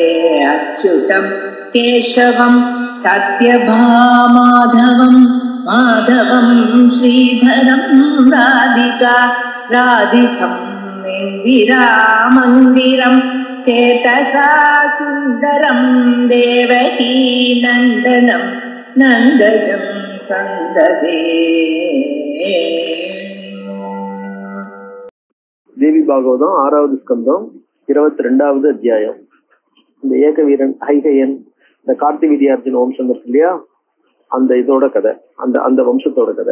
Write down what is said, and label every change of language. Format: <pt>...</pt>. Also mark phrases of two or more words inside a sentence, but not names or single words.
<sa>अच्युतं केशवं सत्यभामाधवं माधवं श्रीधरं राधिका राधितं इन्दिरामन्दिरं चेतसा सुन्दरं देवकी नन्दनं नन्दजं सन्ददे।</sa> <ta>தேவி பாகவதம் 6வது ஸ்கந்தம் 22வது அத்தியாயம். இந்த ஏகவீரன் ஐகையன் இந்த கார்த்திக் வித்யார்ஜுன வம்சம் இருக்கு இல்லையா, அந்த இதோட கதை, அந்த வம்சத்தோட கதை.</ta>